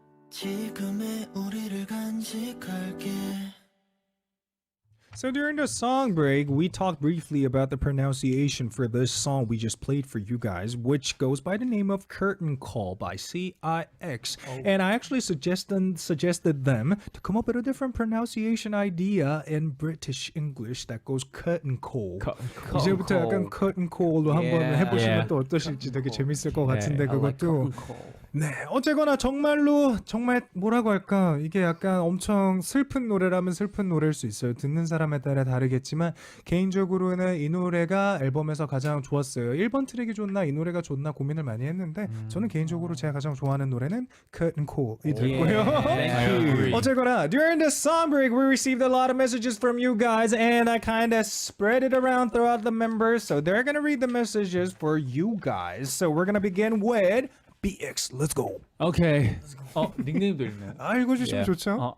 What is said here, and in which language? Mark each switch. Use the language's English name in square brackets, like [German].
[Korean] 지금의 우리를 간직할게. [English] So during the song break, we talked briefly about the pronunciation for this song we just played for you guys, which goes by the name of Curtain Call by CIX. And I actually suggested them to come up with a different pronunciation idea in British English that goes curtain call. [Korean] 이제부터 약간 curtain call로 한번 해보시면 또 어떠실지 되게 재밌을 것 같은데 그것도. 네, 어쨌거나 정말로 정말 뭐라고 할까 이게 약간 엄청 슬픈 노래라면 슬픈 노래일 수 있어요. 듣는 사람에 따라 다르겠지만 개인적으로는 이 노래가 앨범에서 가장 좋았어요. 1번 트랙이 좋나 이 노래가 좋나 고민을 많이 했는데 저는 개인적으로 제가 가장 좋아하는 노래는 Curtain Call이 들고요. 어쨌거나 [English] during the song break we received a lot of messages from you guys and I kind of spread it around throughout the members so they're gonna read the messages for you guys. So we're gonna begin with BX, let's go. Okay. [Korean] 닉네임도 있네. 읽어주시면 좋죠.